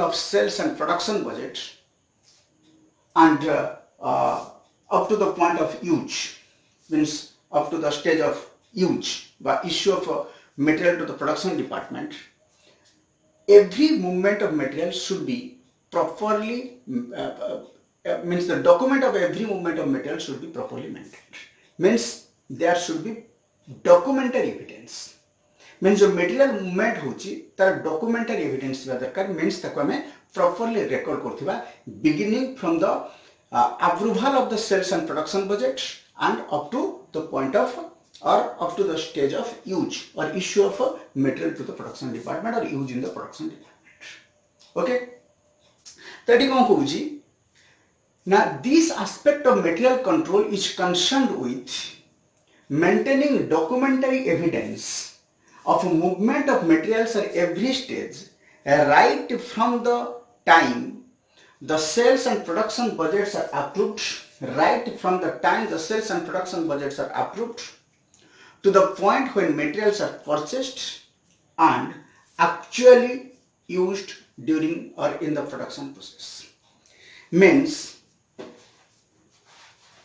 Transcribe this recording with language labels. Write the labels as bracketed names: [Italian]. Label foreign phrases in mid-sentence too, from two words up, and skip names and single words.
[English] of sales and production budget and up to the point of use means up to the stage of use by issue of material to the production department every movement of material should be properly means the document of every movement of material should be properly maintained means there should be documentary evidence means जो material movement [Odia] ହେଉଛି ତାର [English] documentary evidence [Odia] ଥିବା ଦରକାର [English] means [Odia] ତାକୁ ଆମେ [English] properly record करथिबा beginning from the approval of the sales and production budget and up to the point of or up to the stage of use or issue of material to the production department or use in the production department okay [Odia] ତାଟି କଣ କହୁଛି [English] now this aspect of material control is concerned with maintaining documentary evidence of movement of materials at every stage right from the time the sales and production budgets are approved right from the time the sales and production budgets are approved to the point when materials are purchased and actually used during or in the production process means